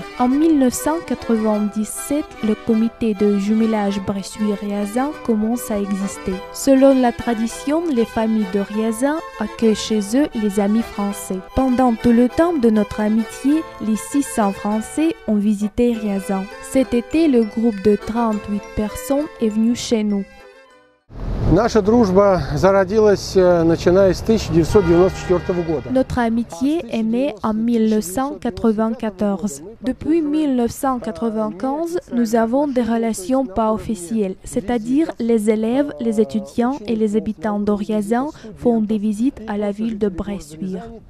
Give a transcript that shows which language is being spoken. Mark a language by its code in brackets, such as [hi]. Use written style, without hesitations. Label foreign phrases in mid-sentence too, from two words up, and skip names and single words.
[fr] En 1997, le comité de jumelage Bressuire-Riazan commence à exister. Selon la tradition, les familles de Riazan accueillent chez eux les amis français. Pendant tout le temps de notre amitié, les 600 Français ont visité Riazan. Cet été, le groupe de 38 personnes est venu chez nous. [ru] Наша дружба зародилась, начиная с 1994 года. [fr] Notre amitié est née en 1994. Depuis 1995, nous avons des relations pas officielles, c'est-à-dire les élèves, les étudiants et les habitants de Riazan font des visites à la ville de Bressuire.